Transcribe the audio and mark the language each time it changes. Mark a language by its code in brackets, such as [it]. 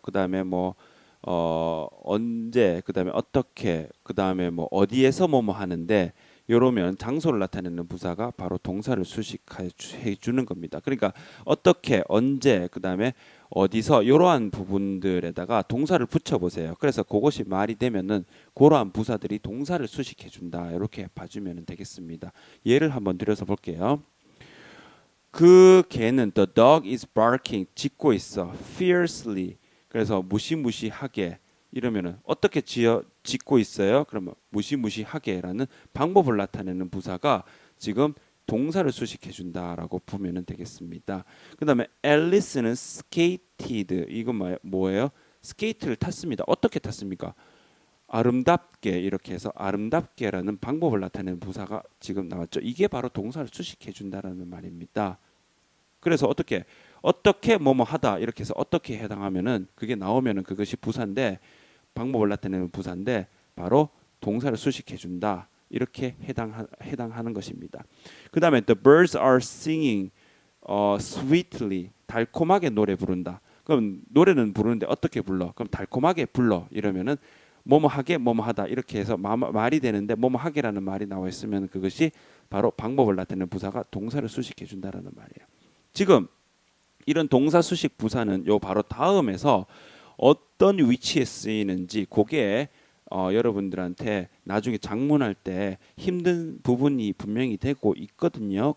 [ko] 그다음에 뭐 언제, 그다음에 어떻게, 그다음에 뭐 어디에서 뭐뭐 하는데, 요러면 장소를 나타내는 부사가 바로 동사를 수식해 주는 겁니다. 그러니까 어떻게, 언제, 그다음에 어디서 이러한 부분들에다가 동사를 붙여 보세요. 그래서 그것이 말이 되면은 그러한 부사들이 동사를 수식해 준다. 이렇게 봐주면 되겠습니다. 예를 한번 들어서 볼게요. 그 개는 [en] the dog is barking [ko] 짖고 있어 [en] fiercely. [ko] 그래서 무시무시하게 이러면은 어떻게 짖고 있어요? 그러면 무시무시하게라는 방법을 나타내는 부사가 지금 동사를 수식해 준다라고 보면 되겠습니다. 그다음에 앨리스는 skated. 이건 뭐예요? 스케이트를 탔습니다. 어떻게 탔습니까? 아름답게, 이렇게 해서 아름답게라는 방법을 나타내는 부사가 지금 나왔죠. 이게 바로 동사를 수식해 준다라는 말입니다. 그래서 어떻게 뭐뭐 하다 이렇게 해서 어떻게 해당하면은 그게 나오면은 그것이 부사인데, 방법을 나타내는 부사인데 바로 동사를 수식해 준다. 이렇게 해당하는 것입니다. 그다음에 [en] the birds are singing sweetly. [ko] 달콤하게 노래 부른다. 그럼 노래는 부르는데 어떻게 불러? 그럼 달콤하게 불러. 이러면은 뭐뭐 하게 뭐뭐 하다 이렇게 해서 말이 되는데, 뭐뭐 하게라는 말이 나와 있으면 그것이 바로 방법을 나타내는 부사가 동사를 수식해 준다라는 말이에요. 지금 이런 동사 수식 부사는 요 바로 다음에서 어떤 위치에 쓰이는지, 그게 여러분들한테 나중에 작문할 때 힘든 부분이 분명히 되고 있거든요.